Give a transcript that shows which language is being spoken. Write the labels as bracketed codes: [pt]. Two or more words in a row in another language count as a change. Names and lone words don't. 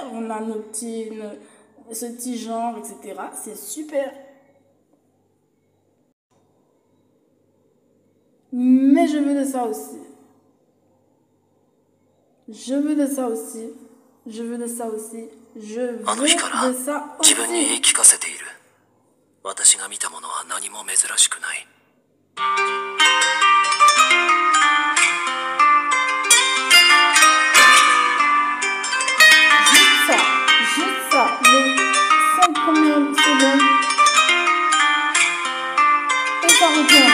[fr] On a ce petit genre, etc. C'est super. Mais je veux de ça aussi. Je veux de ça aussi. Je veux de ça aussi. Je veux de ça aussi. [ja] 自分に言い聞かせている。私が見たものは何も珍しくない。 [fr] Juste ça, les 5 premières secondes. Et ça retourne.